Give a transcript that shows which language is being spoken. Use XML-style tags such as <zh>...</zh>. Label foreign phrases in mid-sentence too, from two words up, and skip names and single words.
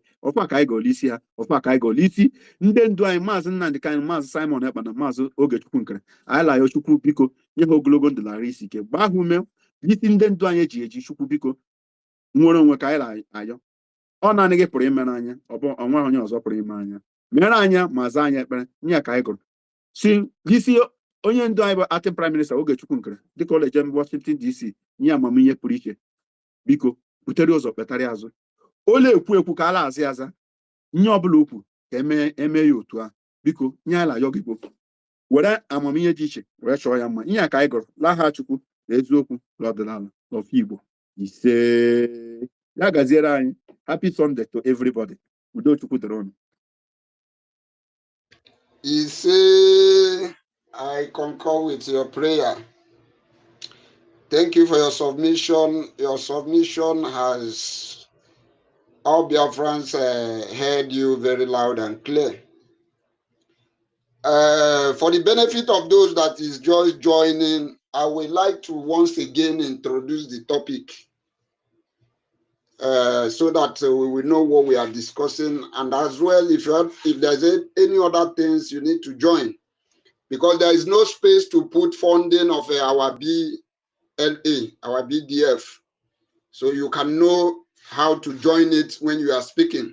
<ig>ọfụ ka anyị ga-ole isi ha ọfụ ka anyị ga-ole isi ndị ndu anyị maazị Nnamdị Kanụ maazị Simon Ekpa na maazị Ogechukwu Nkere anyị layo Chukwu biko nye ha ogologo ndụ lara isi ike gbaa ha ume isi ndị ndu anyị eji Chukwu biko nwere onwe ka anyị ayọ ọ naanị gị pụrụ ime n'anya onwe onye ọzọ pụrụ ime anya mere anya ma zaa anyị ekpere nye ka anyị gụrụ si isi onye ndu anyị bụ</ig> <en>acting prime minister</en> <ig>Ogechukwu Nkere dịka ọ na-eje Washington DC nye amamihe pụrụ iche biko butere ụzọ kpetara azụ ole ekwu ka ala azị aza nye ọbụla okwu ka eme ya otu a biko nye ala yọ gị gboo were amamihe dị iche were chọọ ya mma ihe ka anyị gụrụ laha Chukwu na eziokwu na ọdịnala n'ofe Igbo ise ya gaziere anyị.</ig> <en>Happy Sunday to everybody.</en> <ig>Udo Chukwu dịrị unu. Ise,</ig> <en>I concur with your prayer. Thank you for your submission. Your submission has all Biafrans heard you very loud and clear. For the benefit of those that is just joining, I would like to once again introduce the topic so that we will know what we are discussing, and as well, if there's any other things you need to join, because there is no space to put funding of our BLA, our BDF, so you can know how to join it when you are speaking.</en>